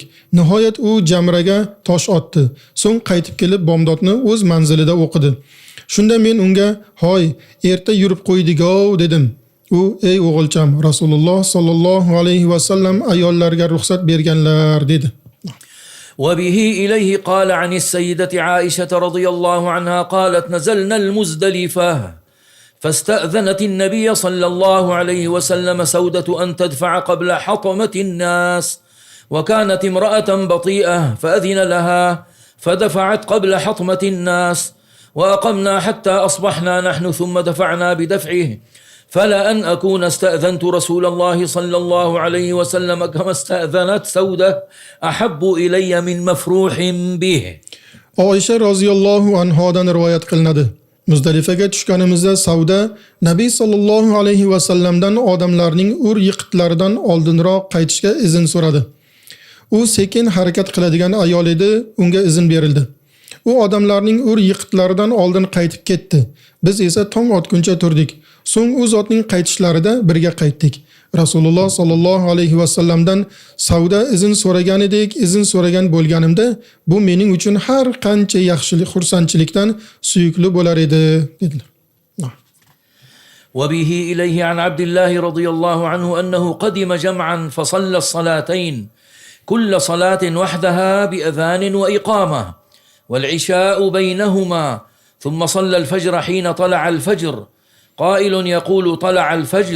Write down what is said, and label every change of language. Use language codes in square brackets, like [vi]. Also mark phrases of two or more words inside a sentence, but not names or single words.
[uz] Nihoyat u jamraga tosh otdi. So'ng qaytib kelib bomdodni o'z manzilida o'qidi. Shunda men unga, "Hoy, erta yurib qo'ydik-ov" dedim. U, "Ey o'g'ilcham, Rasululloh [ar] صلى الله عليه وسلم [uz] ayollarga ruxsat berganlar" dedi. [ar] وبه إليه قال عن السيدة عائشة رضي الله عنها قالت نزلنا المزدلفة فاستأذنت النبي صلى الله عليه وسلم سودة أن تدفع قبل حطمة الناس وكانت امرأة بطيئة فأذن لها فدفعت قبل حطمة الناس وأقمنا حتى أصبحنا نحن ثم دفعنا بدفعه فلا أن أكون استأذنت رسول الله صلى الله عليه وسلم كما استأذنت سودة أحب إلي من مفروح به. [uz] Oysha [ar] رضي الله عنها [uz] rivoyat qilinadi. Muzdalifaga tushganimizda Savda Nabiy [ar] صلى الله عليه وسلم [uz] odamlarning ur-yiqitlaridan oldinroq qaytishga izn so'radi. U sekin harakat qiladigan ayol edi, unga izn berildi. U odamlarning ur-yiqitlaridan oldin qaytib ketdi. Biz esa tong otguncha turdik. So'ng u zotning qaytishlarida birga qaytdik. Rasululloh [ar] صلى الله عليه وسلم [uz] Savda izn so'raganidek, izn so'ragan bo'lganimda, bu mening uchun har qancha yaxshilik, xursandchilikdan suyukli bo'lar edi dedilar. [ar] وبه إليه عن عبد الله رضي الله عنه أنه قدم جمعا فصلى الصلاتين كل صلاة وحدها بأذان وإقامة والعشاء بينهما ثم صلى الفجر حين طلع الفجر قائل يقول طلع الفجر